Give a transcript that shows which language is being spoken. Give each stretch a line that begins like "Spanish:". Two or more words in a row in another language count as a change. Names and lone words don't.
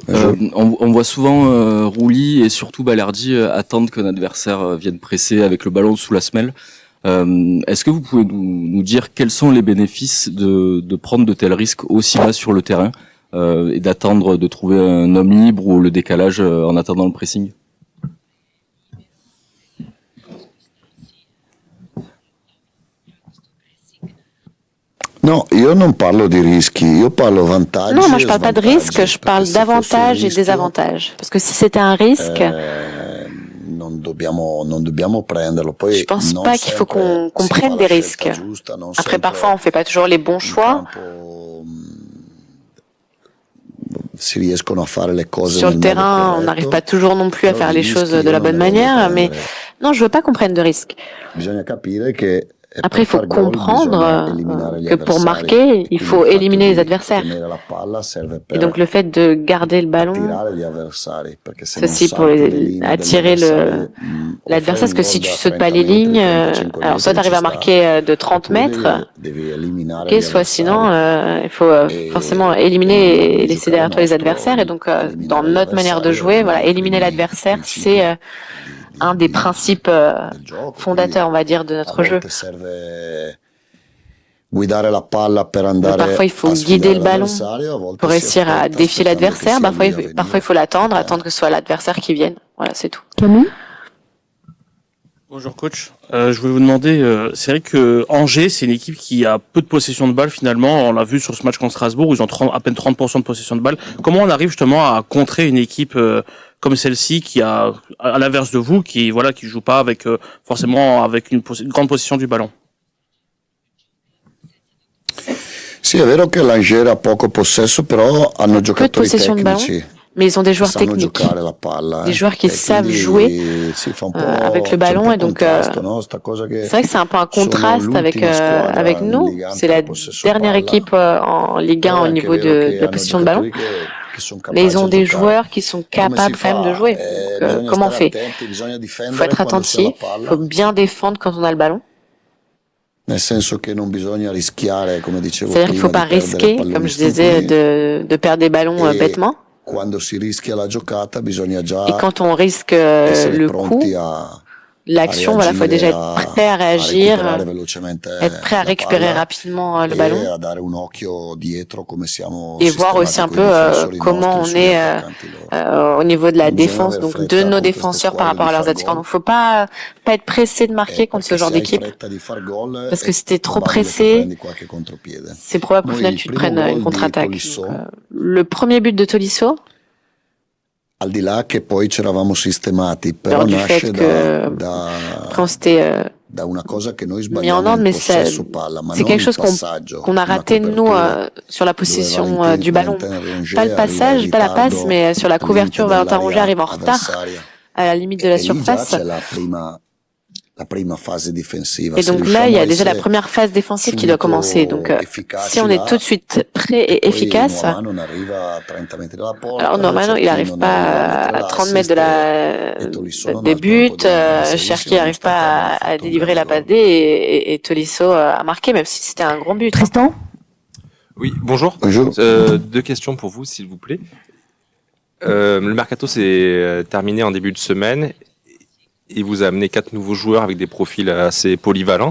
French: On voit souvent Rouli et surtout Balerdi attendre qu'un adversaire vienne presser avec le ballon sous la semelle. Est-ce que vous pouvez nous dire quels sont les bénéfices de prendre de tels risques aussi bas sur le terrain et d'attendre de trouver un homme libre ou le décalage en attendant le pressing?
Italian: No, io non parlo di rischi, io parlo vantaggi.
French: Non, moi je parle pas de risque, je parle d'avantages et désavantages. Parce que si c'était un risque,
Italian: non dobbiamo prenderlo. Poi
French: je pense pas qu'il faut qu'on prenne des risques. Après, parfois, on fait pas toujours les bons choix.
Italian: si riescono a fare le cose
French: Sur
Italian: nel
French: le
Italian: modo
French: terrain, on n'arrive
Italian: corretto.
French: pas toujours non plus à
Italian: Però
French: faire
Italian: di
French: les
Italian: rischi
French: choses
Italian: io
French: de la
Italian: non
French: bonne
Italian: ne voglio
French: manière, mais
Italian: prendere.
French: non, je veux pas qu'on prenne de risques.
Italian: Bisogna capire che
French: Après, il faut
Italian: per far gol
French: comprendre
Italian: bisogna eliminare gli
French: que pour
Italian: avversari.
French: marquer,
Italian: E
French: il
Italian: quindi
French: faut
Italian: il fatto
French: éliminer les
Italian: di
French: adversaires.
Italian: tenere la palla serve
French: Et
Italian: per
French: donc le fait de garder le ballon,
Italian: attirare gli avversari, perché se
French: c'est
Italian: non
French: aussi pour
Italian: salti le linee degli
French: attirer
Italian: avversari,
French: le
Italian: o fai
French: l'adversaire,
Italian: un
French: parce que
Italian: gol
French: si tu
Italian: da
French: sautes
Italian: 30
French: pas les lignes,
Italian: metri, 35
French: alors soit tu
Italian: metri
French: arrives
Italian: ci
French: à
Italian: sta,
French: marquer de 30
Italian: oppure
French: mètres,
Italian: devi eliminare
French: ok,
Italian: gli
French: soit sinon
Italian: avversari.
French: il faut
Italian: E
French: forcément
Italian: nel
French: éliminer
Italian: modo
French: et
Italian: di
French: laisser
Italian: giocare
French: derrière toi les
Italian: nostro,
French: adversaires. Et donc dans
Italian: eliminare gli
French: notre manière de
Italian: avversari è
French: jouer,
Italian: uno
French: voilà,
Italian: dei
French: éliminer
Italian: primi
French: l'adversaire,
Italian: principi
French: c'est un des
Italian: di-
French: principes
Italian: del gioco. Quindi
French: fondateurs, on va dire, de
Italian: a
French: notre jeu.
Italian: volte serve guidare la palla per
French: Donc,
Italian: andare
French: parfois, il faut
Italian: a
French: guider
Italian: sfidare
French: le ballon
Italian: l'avversario, a volte
French: pour
Italian: si
French: réussir à
Italian: aspetta
French: défier
Italian: aspettando che
French: l'adversaire.
Italian: sia
French: Parfois,
Italian: lui a
French: parfois, il
Italian: venire.
French: faut l'attendre, attendre que ce soit l'adversaire qui vienne. Voilà, c'est tout. Camille? Bonjour coach. Je voulais vous demander, c'est vrai que Angers, c'est une équipe qui a peu de possession de balle finalement. On l'a vu sur ce match contre Strasbourg où ils ont à peine 30% de possession de balle. Comment on arrive justement à contrer une équipe comme celle-ci qui a, à l'inverse de vous, qui joue pas avec forcément avec une grande possession du ballon?
Italian: Sì, è vero che l'Angers ha poco possesso, però hanno giocatori
French: possession de ballon,
Italian: tecnici.
French: mais ils ont des joueurs
Italian: Sanno
French: techniques,
Italian: giocare la palla,
French: des joueurs qui
Italian: E
French: savent
Italian: quindi
French: jouer
Italian: si fa un po',
French: avec le
Italian: c'è un
French: ballon,
Italian: po'
French: et donc
Italian: contrasto, no? Sta cosa che
French: c'est vrai que c'est un peu un
Italian: sono
French: contraste avec
Italian: l'ultima squadra
French: avec
Italian: in
French: nous.
Italian: Ligue 1
French: C'est
Italian: per
French: la
Italian: possesso
French: dernière
Italian: palla,
French: équipe en Ligue 1
Italian: però
French: au
Italian: è anche
French: niveau
Italian: vero che
French: de
Italian: hanno
French: possession de ballon,
Italian: giocatori che sono
French: mais ils
Italian: capaci
French: ont
Italian: a
French: des
Italian: giocare.
French: joueurs qui sont
Italian: E come si
French: capables quand même de
Italian: fa?
French: jouer. Donc,
Italian: Bisogna
French: comment on
Italian: stare
French: fait?
Italian: attenti, bisogna
French: Il faut
Italian: difendere
French: être
Italian: quando si ha la
French: attentif, il
Italian: palla,
French: faut bien défendre quand on a le ballon.
Italian: nel senso che non bisogna rischiare, come dicevo
French: C'est-à-dire qu'il ne faut
Italian: prima,
French: pas
Italian: di perdere
French: risquer,
Italian: palloni
French: comme je disais,
Italian: stupidi.
French: de perdre des ballons
Italian: E
French: bêtement.
Italian: quando si rischia la giocata bisogna
French: Et
Italian: già
French: quand on risque
Italian: essere
French: le coup,
Italian: pronti a
French: l'action, voilà, faut déjà
Italian: reagire,
French: être prêt à
Italian: a
French: réagir,
Italian: recuperare velocemente
French: être prêt à
Italian: la
French: récupérer
Italian: palla
French: rapidement le
Italian: e
French: ballon,
Italian: a dare un occhio dietro come siamo
French: et voir aussi
Italian: sistemati
French: un
Italian: con
French: peu
Italian: i difensori
French: comment
Italian: nostri
French: on
Italian: sugli
French: est
Italian: attaccanti loro.
French: au niveau de la
Italian: Non bisogna
French: défense,
Italian: aver
French: donc de
Italian: fretta
French: nos
Italian: con queste
French: défenseurs par
Italian: squadre
French: rapport
Italian: di
French: à leurs
Italian: far
French: attaquants.
Italian: gol,
French: Donc faut pas être pressé de marquer contre ce
Italian: perché
French: genre
Italian: se hai
French: d'équipe,
Italian: fretta di far gol
French: parce que
Italian: è
French: si t'es trop
Italian: probabile che
French: pressé,
Italian: prendi qualche contropiede.
French: c'est probable qu'au
Italian: Noi
French: final
Italian: il
French: tu te
Italian: primo
French: prennes une
Italian: gol di
French: contre-attaque.
Italian: Tolisso,
French: Donc, le premier but de Tolisso,
Italian: al di là che poi ci eravamo sistemati, però
French: alors du
Italian: nasce
French: fait que après on s'était
Italian: da una cosa che noi
French: mis en
Italian: sbagliamo
French: ordre,
Italian: nel
French: mais
Italian: possesso palla, ma
French: c'est
Italian: non
French: quelque
Italian: il
French: chose
Italian: passaggio,
French: qu'on a
Italian: una
French: raté nous
Italian: copertura
French: sur la
Italian: dove
French: possession du ballon.
Italian: Valentin Rongier
French: Pas le
Italian: arriva in
French: passage, pas la passe,
Italian: ritardo
French: mais sur la
Italian: al limite
French: couverture, Valentin Rongier
Italian: dell'area
French: arrive en retard
Italian: avversaria
French: à la limite de la
Italian: e lì già
French: surface.
Italian: c'è la prima fase difensiva.
French: Et
Italian: Se
French: donc là, il y
Italian: riusciamo a
French: a déjà la
Italian: essere
French: première phase défensive qui doit commencer. Donc si
Italian: efficaci
French: on est là, tout de suite prêt et
Italian: poi
French: efficace,
Italian: Noah non arriva a 30 metri dalla porta,
French: alors normalement, il n'arrive
Italian: Cherki non arriva a
French: pas
Italian: mettere
French: à 30 mètres
Italian: l'assist e Tolisso non
French: des
Italian: ha il tempo
French: buts,
Italian: di inserirsi,
French: Cherki
Italian: ma
French: n'arrive
Italian: nonostante abbiamo
French: pas à
Italian: fatto un
French: délivrer la
Italian: grande
French: passe
Italian: gol.
French: D et Tolisso a marqué, même si c'était un grand but. Tristan? Oui, bonjour. Bonjour. Deux questions pour vous, s'il vous plaît. Le mercato s'est terminé en début de semaine et vous a amené 4 nouveaux joueurs avec des profils assez polyvalents.